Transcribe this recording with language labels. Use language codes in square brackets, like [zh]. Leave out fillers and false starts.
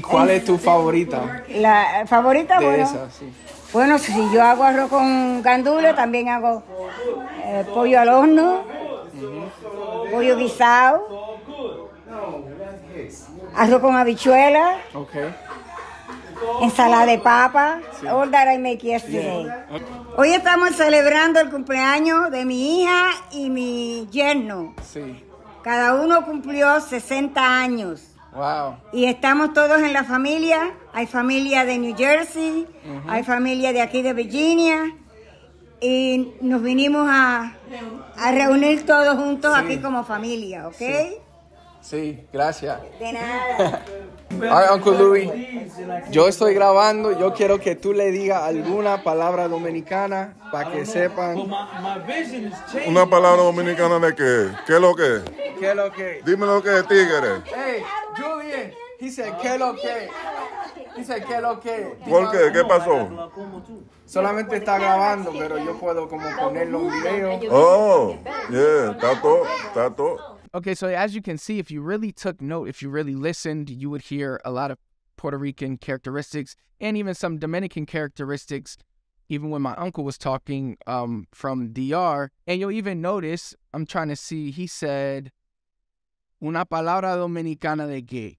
[es] cuál es tu favorita? La favorita, De bueno, esas, sí. bueno, si yo hago arroz con gandules, también hago pollo al horno, pollo guisado, arroz con habichuelas, [en] Okay. [es] ensalada de papa, [en] all that I make yesterday. [es] Hoy estamos celebrando el cumpleaños de mi hija y mi yerno. Sí. Cada uno cumplió 60 años. Wow. Y estamos todos en la familia. Hay familia de New Jersey, hay familia de aquí de Virginia. Y nos vinimos a reunir todos juntos aquí como familia, ¿ok? Sí, gracias. De nada. [en] All right, [es] Uncle Louis. Yo estoy grabando. Yo quiero que tú le digas alguna palabra dominicana para que sepan. Una palabra dominicana de qué? ¿Qué es lo que? ¿Qué es lo que? Dime lo que es tigre. [en] Hey, Julian. He said, [es] ¿qué es lo que? [en] He said, ¿qué es lo que? [es] ¿Por qué? ¿Qué pasó? Solamente está grabando, pero yo puedo como ponerlo en video. [en] Oh, yeah, [es] está todo. [en] Okay, so as you can see, if you really took note, if you really listened, you would hear a lot of Puerto Rican characteristics and even some Dominican characteristics, even when my uncle was talking from DR. And you'll even notice, I'm trying to see, he said, [es] una palabra dominicana de qué?